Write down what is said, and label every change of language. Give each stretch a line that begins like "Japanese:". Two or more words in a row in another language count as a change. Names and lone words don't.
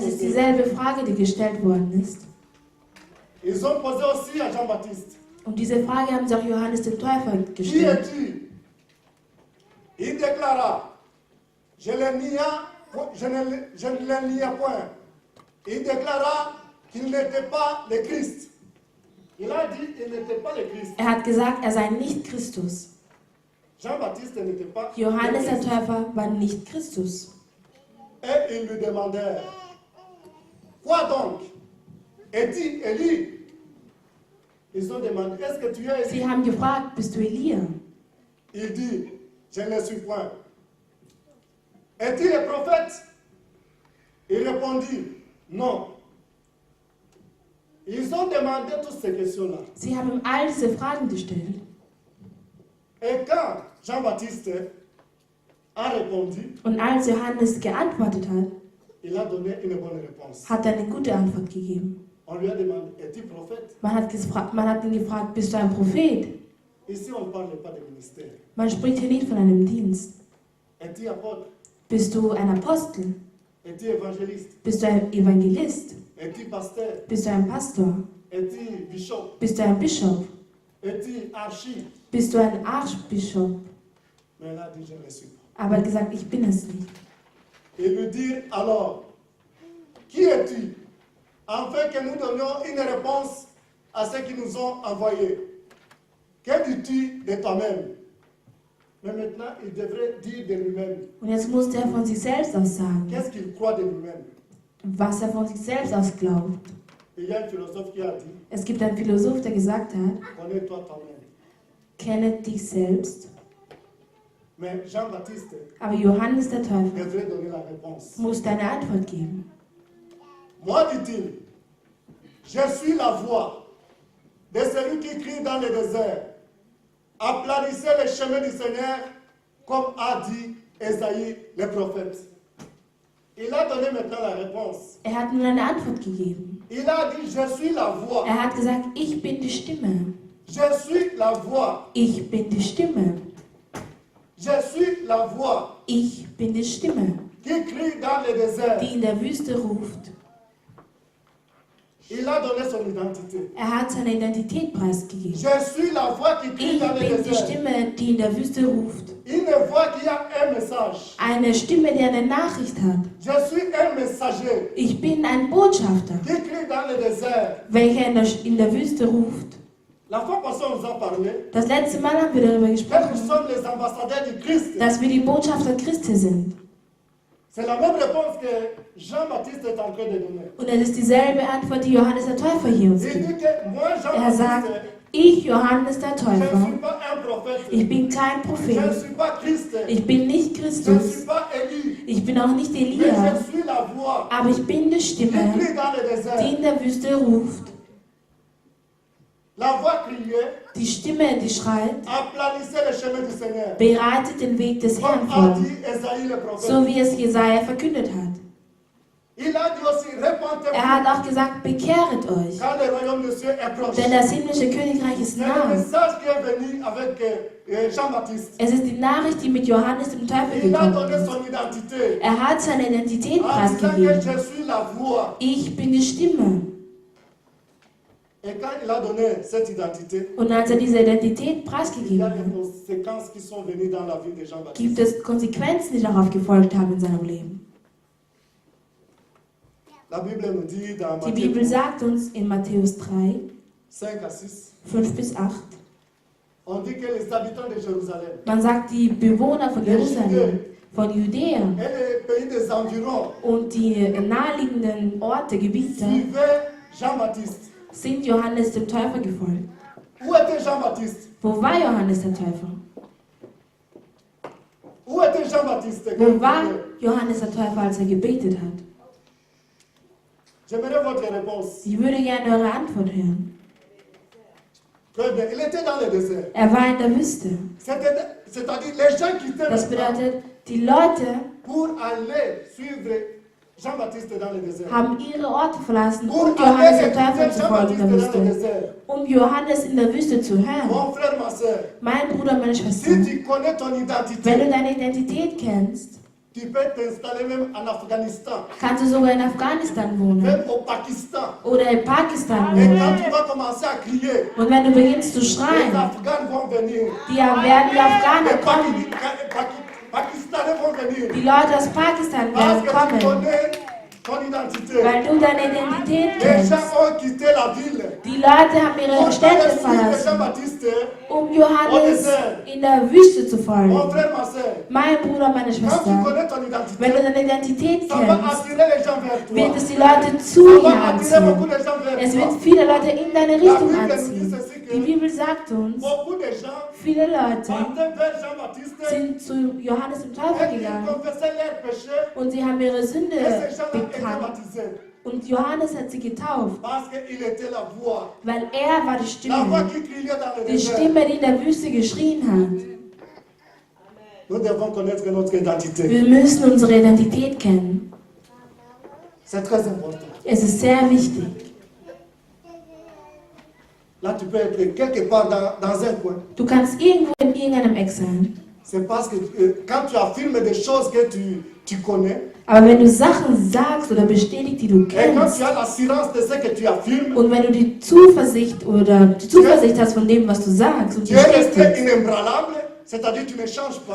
German: Das ist
French: posée.
German: dieselbe Frage, die gestellt worden ist.
French: Ils ont posé aussi à Jean-Baptiste.
German: Und diese Frage haben sie auch Johannes dem Täufer
French: Qui
German: gestellt.
French: es-tu? Il déclara, je ne le nia point. Il déclara qu'il n'était pas le Christ. Il a dit qu'il n'était pas le Christ.
German: Er hat gesagt, er sei nicht Christus.
French: Jean-Baptiste n'était pas le
German: Johannes der
French: Christ.
German: Täufer war nicht Christus.
French: Et ils lui demandèrent, quoi donc? Es-tu Élie? Ils ont demandé, est-ce que tu es
German: Sie
French: Élie?
German: haben gefragt, bist du Elia?
French: Il dit, je ne le suis point. Es-tu le prophète? Il répondit, non. Ils ont demandé toutes ces questions-là.
German: Sie haben ihm all diese Fragen gestellt.
French: Et quand Jean-Baptiste a répondu,
German: Und als Johannes geantwortet hat,
French: il a donné une bonne réponse.
German: hat er eine gute Antwort gegeben.
French: On lui a demandé, es-tu prophète?
German: Man hat ihn gefragt, bist du ein Prophet?
French: Ici, on ne parle pas de ministère.
German: Man spricht hier nicht von einem Dienst.
French: Es-tu apôtre?
German: Bist du ein Apostel?
French: Es-tu évangéliste?
German: Bist du ein Evangelist?
French: Es-tu pasteur?
German: Bist du ein Pastor?
French: Es-tu bishop?
German: Bist du ein Bischof?
French: Es-tu archi?
German: Bist du ein Archbischof?
French: Mais il a dit, je ne le suis pas.
German: Aber er hat gesagt, ich bin es nicht.
French: Et lui dire alors, qui es-tu? Afin que nous donnions une réponse à ceux qui nous ont envoyés. Que dis-tu de toi-même? Mais maintenant, il devrait dire de lui-même.
German: Und jetzt musste er von sich selbst aus sagen,
French: Qu'est-ce qu'il croit de lui-même?
German: was er von sich selbst aus glaubt.
French: Il y a un philosophe qui a dit,
German: Es gibt einen Philosoph, der gesagt hat,
French: connais-toi toi-même.
German: kenne dich selbst.
French: Mais Jean-Baptiste
German: Aber Johannes der Täufer
French: devrait donner la réponse.
German: muss eine Antwort geben.
French: Moi, dit-il, je suis la voix de celui qui crie dans le désert. Aplanissez le chemin du Seigneur, comme a dit Esaïe le prophète. Il a donné maintenant la réponse.
German: Er hat nun eine Antwort gegeben.
French: Il a dit, je suis la voix.
German: Er hat gesagt, ich bin die Stimme.
French: Je suis la voix.
German: Ich bin die Stimme.
French: Je suis la voix
German: Ich bin die Stimme,
French: qui crie dans le désert.
German: die in der Wüste ruft.
French: Il a donné son identité.
German: Er hat seine Identität preisgegeben.
French: Je suis la voix qui crie
German: Ich
French: dans le
German: bin die
French: désert.
German: Stimme, die in der Wüste ruft.
French: Une voix qui a un un message.
German: Eine Stimme, die eine Nachricht hat.
French: Je suis un messager
German: Ich bin ein Botschafter,
French: qui crie dans le désert.
German: welcher in der Wüste ruft.
French: La fois passée, on nous a parlé
German: Das letzte Mal haben wir darüber
French: que nous
German: gesprochen,
French: sommes les ambassadeurs du Christ.
German: dass wir die Botschafter Christi sind.
French: C'est la même réponse que Jean-Baptiste est en train de donner.
German: Und es ist dieselbe Antwort, die Johannes der Täufer hier uns
French: Il
German: gibt.
French: dit que moi,
German: Er sagt,
French: Jean-Baptiste,
German: ich, Johannes der
French: je ne
German: Täufer,
French: suis pas un prophète.
German: ich bin kein
French: Je ne
German: Prophet,
French: suis pas Christ.
German: ich bin nicht
French: Je ne suis
German: Christus,
French: pas Élie.
German: ich bin auch nicht
French: Mais
German: Elia,
French: je suis la voix
German: aber ich bin die
French: qui
German: Stimme,
French: crie dans le
German: die
French: désert.
German: in der Wüste ruft.
French: La voix criait,
German: Die Stimme, die schreit,
French: aplanissez le chemin du Seigneur.
German: bereitet den Weg des Herrn
French: Comme a
German: vor,
French: dit Esaïe le prophète.
German: so wie es Jesaja verkündet hat.
French: Il a dit aussi, repentez-vous,
German: Er hat auch gesagt, bekehret euch,
French: car le royaume de Dieu est proche.
German: denn das himmlische Königreich ist
French: C'est le
German: nah.
French: message qui est venu avec Jean-Baptiste.
German: Es ist die Nachricht, die mit Johannes dem Täufer
French: Il a
German: gekommen
French: donné
German: ist.
French: son identité
German: Er hat seine Identität
French: en disant que
German: preisgegeben.
French: je suis la voix.
German: Ich bin die Stimme.
French: Et quand il a donné cette identité,
German: Und als er diese Identität
French: il y a
German: preisgegeben
French: des
German: hat,
French: conséquences qui sont venues dans la vie de Jean-Baptiste.
German: gibt es Konsequenzen, die darauf gefolgt haben in seinem Leben.
French: La Bible nous dit dans
German: Die Bibel
French: Matthieu
German: sagt uns in Matthäus 3,
French: 5 à 6,
German: 5 bis 8,
French: on dit que les habitants de Jérusalem
German: man sagt, die Bewohner von Jerusalem, von Judäa
French: et les pays des environs
German: und die naheliegenden Orte, Gebiete,
French: suivaient Jean-Baptiste.
German: sind Johannes dem Täufer gefolgt.
French: Où était Jean-Baptiste?
German: Wo war Johannes der Täufer?
French: Où était Jean-Baptiste?
German: Wo war Johannes der Täufer, als er gebetet hat?
French: J'aimerais votre réponse.
German: Ich würde gerne eure Antwort hören.
French: Très bien. Il était dans le désert.
German: Er war in der Wüste.
French: C'est-à-dire les gens quittaient
German: Das
French: le camp
German: bedeutet, die Leute
French: pour aller suivre Jean-Baptiste dans le désert.
German: haben ihre Orte verlassen,
French: Pour
German: um Johannes
French: aller
German: der Täufer
French: écouter
German: zu folgen in der
French: Jean-Baptiste dans le
German: Wüste.
French: désert.
German: Um Johannes in der Wüste zu hören.
French: Mon frère, ma soeur,
German: Mein Bruder, meine Schwester,
French: si tu connais ton
German: wenn du
French: identité,
German: deine Identität kennst,
French: tu peux t'installer même en Afghanistan,
German: kannst du sogar in Afghanistan wohnen
French: même au Pakistan.
German: oder in Pakistan
French: Et
German: wohnen.
French: quand tu vas commencer à crier,
German: Und wenn du beginnst zu
French: les
German: schreien,
French: Afghans vont venir.
German: werden die Afghaner
French: Les
German: kommen.
French: Pakistanais vont venir.
German: Die Leute aus Pakistan
French: Parce
German: werden
French: que tu
German: kommen,
French: connais ton identité.
German: weil du deine Identität
French: Les
German: kennst.
French: gens ont quitté la ville.
German: Die Leute haben ihre
French: Pour
German: Städte
French: aller suivre
German: verlassen,
French: Jean-Baptiste,
German: um Johannes in der Wüste zu
French: mon
German: folgen.
French: frère, ma soeur,
German: Mein Bruder, meine
French: quand tu
German: Schwester,
French: connais ton
German: wenn du
French: identité,
German: deine Identität
French: ça va
German: kennst,
French: attirer les gens vers toi.
German: wird es die Leute zu
French: Ça
German: dir
French: va attirer beaucoup
German: anziehen.
French: de gens vers
German: Es
French: toi.
German: wird viele Leute in deine
French: La
German: Richtung
French: Bible nous dit
German: anziehen.
French: ceci
German: Die
French: que
German: Bibel sagt uns,
French: beaucoup de gens
German: viele Leute
French: partaient vers Jean-Baptiste
German: sind zu Johannes dem Täufer
French: et ils
German: gegangen
French: confessaient leurs péchés
German: und sie haben ihre Sünde
French: et ces gens-là étaient
German: bekannt.
French: baptisés
German: Und Johannes hat sie getauft,
French: parce qu'il était la voix.
German: weil er war die
French: La voix
German: Stimme.
French: qui criait dans le
German: Die
French: désert.
German: Stimme, die in der Wüste geschrien hat.
French: Nous devons connaître notre identité.
German: Wir müssen unsere Identität kennen.
French: C'est très important.
German: Es ist sehr wichtig.
French: Là, tu peux être quelque part dans un coin.
German: Du kannst irgendwo in irgendeinem Eck sein.
French: C'est parce que quand tu affirmes des choses que tu connais,
German: Aber wenn du Sachen sagst oder bestätigst, die du
French: et quand
German: kennst,
French: tu as l'assurance de ce que tu affirmes,
German: und wenn du die Zuversicht hast von dem, was du sagst und
French: tu es resté
German: bestätigst,
French: inébranlable, c'est-à-dire tu ne changes pas,